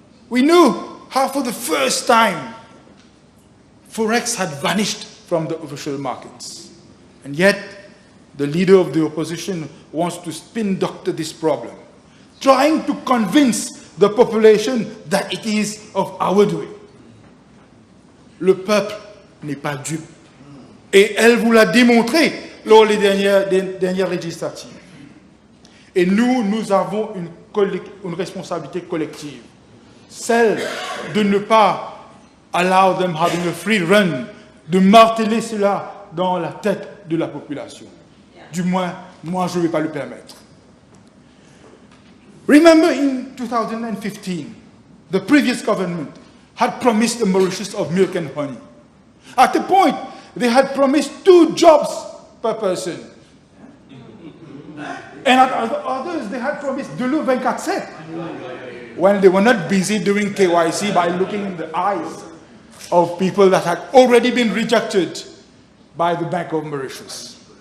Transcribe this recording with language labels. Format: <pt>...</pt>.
<en>We know how for the first time Forex had vanished from the official markets. And yet, the leader of the opposition wants to spin doctor this problem, trying to convince the population that it is of our doing.</en> <fr>Le peuple n'est pas dupe. Et elle vous l'a démontré lors des dernières législatives. Et nous avons une responsabilité collective, celle de ne pas</fr> <en>allow them having a free run,</en> <fr>de marteler cela dans la tête de la population. Du moins, moi, je ne vais pas le permettre.</fr> <en>Remember in 2015, the previous government had promised the Mauritius of milk and honey. At the point, they had promised 2 jobs per person. And at others, they had promised</en> <fr>de l'eau</fr> <en>24/7 when they were not busy doing KYC by looking in the eyes of people that had already been rejected by the Bank of Mauritius.</en>